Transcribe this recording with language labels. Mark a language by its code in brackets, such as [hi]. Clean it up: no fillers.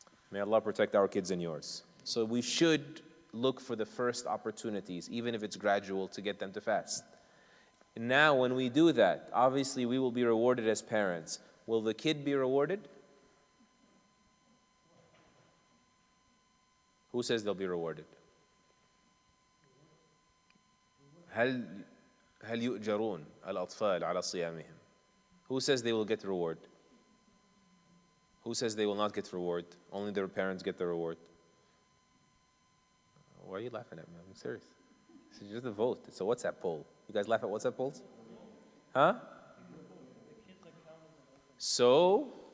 [en] May Allah protect our kids and yours. So we should look for the first opportunities, even if it's gradual, to get them to fast. Now, when we do that, obviously we will be rewarded as parents. Will the kid be rewarded? Who says they'll be rewarded? [ar] هل يؤجرون الأطفال على صيامهم? [en] Who says they will get reward? Who says they will not get reward? Only their parents get the reward. Why are you laughing at me? I'm serious. It's just a vote. It's a WhatsApp poll. You guys laugh at WhatsApp polls? Huh? So,